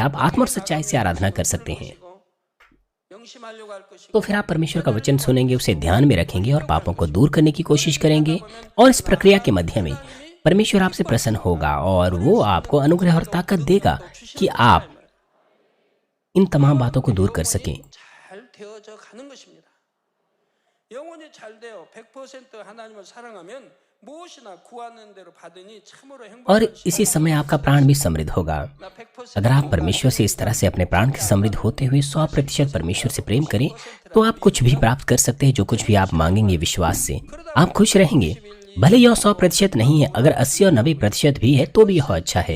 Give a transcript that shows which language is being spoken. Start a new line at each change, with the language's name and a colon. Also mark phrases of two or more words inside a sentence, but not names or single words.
Hindi: आप आत्मा और सच्चाई से आराधना कर सकते हैं। तो फिर आप परमेश्वर का वचन सुनेंगे, उसे ध्यान में रखेंगे और पापों को दूर करने की कोशिश करेंगे। और इस प्रक्रिया के मध्य में परमेश्वर आपसे प्रसन्न होगा और वो आपको अनुग्रह और ताकत देगा कि आप इन तमाम बातों को दूर कर सकें।
Korean: 영혼이 잘 되어 100% 하나님을 사랑하면 무엇이나 구하는 대로 받으니 참으로
Hindi: और
Korean: 행복한
Hindi: इसी समय आपका प्राण भी समृद्ध होगा। अगर आप परमेश्वर से इस तरह से अपने प्राण के समृद्ध होते हुए 100% परमेश्वर से प्रेम करें तो आप कुछ भी प्राप्त कर सकते हैं। जो कुछ भी आप मांगेंगे विश्वास से, आप खुश रहेंगे। भले यह 100% नहीं है, अगर 80 और 90% भी है तो भी यह अच्छा है।